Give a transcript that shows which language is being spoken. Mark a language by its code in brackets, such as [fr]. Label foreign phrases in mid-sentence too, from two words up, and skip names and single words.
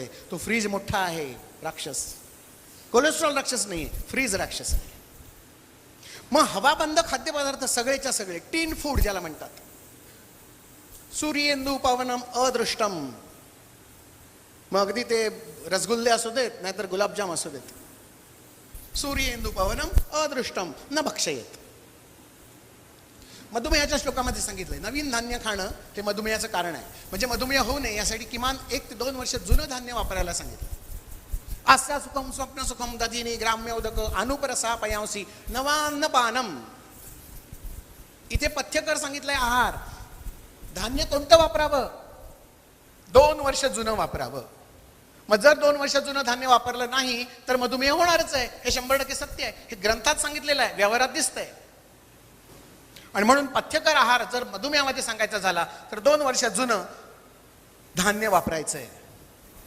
[mr] तो फ्रीज मोठा आहे, राक्षस. कोलेस्ट्रॉल राक्षस नाही, फ्रीज राक्षस आहे. मग हवाबंद खाद्यपदार्थ सगळेच्या सगळे, [en] tin food [mr] ज्याला म्हणतात, [sa] सूर्येंदू पवनम अदृष्टम. [mr] मग अगदी ते रसगुल्ले असू देत, नाहीतर गुलाबजाम असू देत, [sa] सूर्येंदू पवनम अदृष्टम न भक्षयेत. [mr] मधुमेहाच्या श्लोकामध्ये सांगितलंय नवीन धान्य खाणं हे मधुमेहाचं कारण आहे. म्हणजे मधुमेह होऊ नये यासाठी किमान 1 ते 2 वर्ष जुनं धान्य वापरायला सांगितलं. [sa] आस्या सुखम स्वप्न सुखम दधिनी ग्राम्य उदक अनुपरसा पयांसी नवान्न पानम. [mr] इथे पथ्यकर सांगितलंय आहार. धान्य कोणतं वापरावं? 2 वर्ष जुनं वापरावं. मग जर 2 वर्ष जुनं धान्य वापरलं नाही तर मधुमेह होणारच आहे, हे 100% सत्य आहे. हे ग्रंथात सांगितलेलं आहे, व्यवहारात दिसतंय. आणि म्हणून पथ्यकर आहार जर मधुमेहामध्ये सांगायचा झाला तर 2 वर्ष जुनं धान्य वापरायचंय.